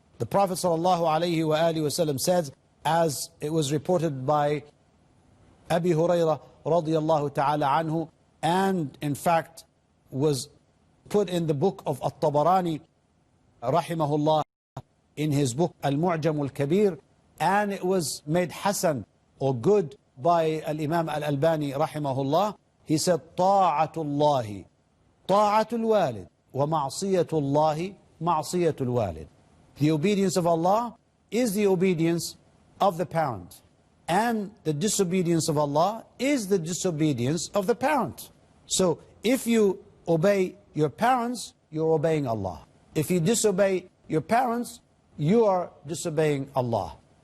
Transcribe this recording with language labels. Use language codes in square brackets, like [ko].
[en] The Prophet ﷺ said, as it was reported by Abi Hurairah radiyallahu ta'ala anhu, and in fact was put in the book of At-Tabarani rahimahullah, in his book Al-Mu'jam Al-Kabir, and it was made Hasan or good by Al-Imam Al-Albani rahimahullah. He said, [ar] طاعة الله طاعة الوالد ومعصية الله معصية الوالد. [en] The obedience of Allah is the obedience of the parent, and the disobedience of Allah is the disobedience of the parent. So if you obey your parents, you're obeying Allah. If you disobey your parents, you are disobeying Allah.